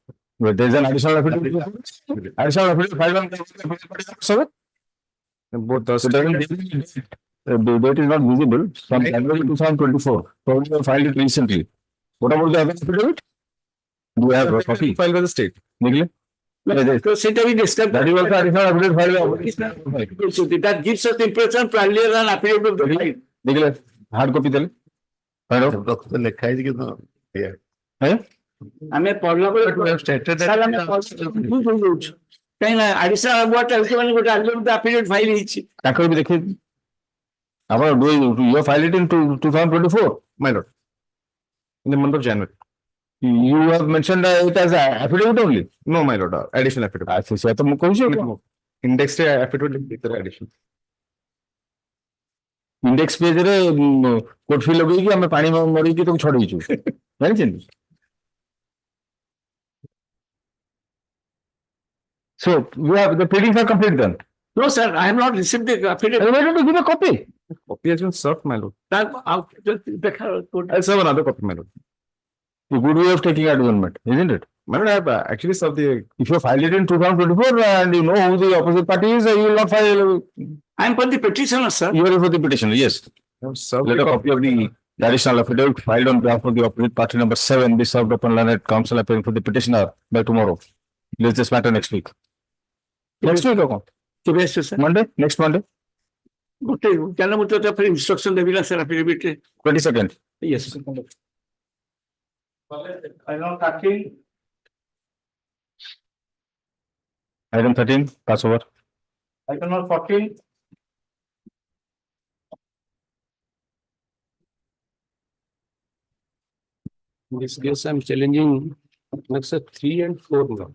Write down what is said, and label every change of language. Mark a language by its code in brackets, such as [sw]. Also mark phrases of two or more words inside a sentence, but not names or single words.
[en] Well, there is an additional affidavit. Additional affidavit filed on the both the the date is not visible from January 2024. Probably you filed it recently. What about the other affidavit? Do you have a copy filed by the state? Nikhil? That is also additional affidavit filed. So that gives us the impression primarily an affidavit of the file. Nikhil, hard copy tell. [or] ଲେଖା ହେଇଛି କିନ୍ତୁ ଆମେ ପଢିଲା ବେଳେ ସାର୍ ଆମେ confuse ହେଇଯାଉଛୁ କାହିଁକି ନା [en] additional word [or] ଚାଲିଛି ମାନେ ଗୋଟେ affidavit ଫାଇଲ ହେଇଛି ତାଙ୍କର ବି ଦେଖେଇ ଆପଣ [en] you filed it in 2024, my lord, in the month of January. You have mentioned it as a affidavit only. No, my lord, additional affidavit. [or] ସେ ତ ମୁଁ କହୁଛି index ରେ affidavit ଭିତରେ addition. [en] Index page [or] ରେ [en] court fee [or] ଲଗେଇକି ଆମେ ପାଣି ମରିକି ତାକୁ ଛଡେଇଛୁ ଜାଣିଛନ୍ତି? [en] So you have the pleadings are complete then. No, sir, I have not received the affidavit. Why don't you give a copy? Copy has been served, my lord. I'll serve another copy, my lord. A good way of taking adjournment, isn't it? My lord, I have actually served the. If you filed it in 2024 and you know who the opposite party is, you will not file. I am for the petitioner, sir. You are for the petitioner, yes. Let a copy of the additional affidavit filed on behalf of the opposite party number 7 be served upon learned counsel appearing for the petitioner by tomorrow. Let's this matter next week. Next week, okay? Monday? Next Monday? [or] ଗୋଟେ ଜାନ ମୁଁ ତ ଫେର ଇନଷ୍ଟ୍ରକ୍ସନ ଦେବି ନା ସାର୍ affidavit ରେ [en] 22nd. yes Item 13, pass over. item number 14 In this case, I'm challenging next 3 and 4 now.